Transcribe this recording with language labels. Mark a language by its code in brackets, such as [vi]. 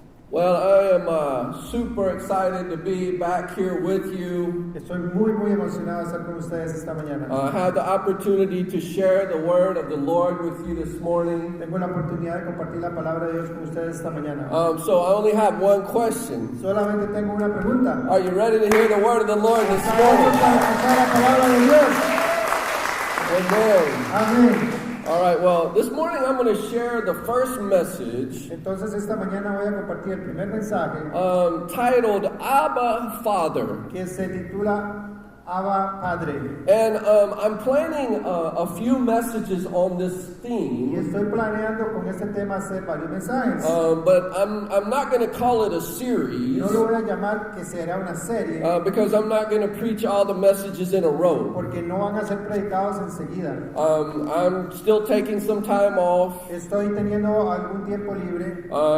[en] Well, I am super excited to be back here with you. [es] Estoy muy emocionado de estar con ustedes esta mañana. [en] I had the opportunity to share the word of the Lord with you this morning. [es] Tengo la oportunidad de compartir la palabra de Dios con ustedes esta mañana. [en] So I only have one question. [es] Solamente tengo una pregunta. [en] Are you ready to hear the word of the Lord this [es] ¿Están [en] morning? [es] listos para escuchar la palabra de Dios? [en] Amen. [es] Amén. [en] All right, well, this morning I'm going to share the first message [es] Entonces esta mañana voy a compartir el primer mensaje [en] titled Abba Father. [es] que se titula Abba Padre. [en] And I'm planning a few messages on this [es] Y [en] theme. [es] estoy planeando con este tema hacer varios mensajes. [en] But I'm not going to call it a series [es] No lo voy a llamar que será una serie [en] because I'm not going to preach all the messages in a row. [es] porque no van a ser predicados enseguida. [en] I'm still taking some time off, [es] Estoy teniendo algún tiempo libre.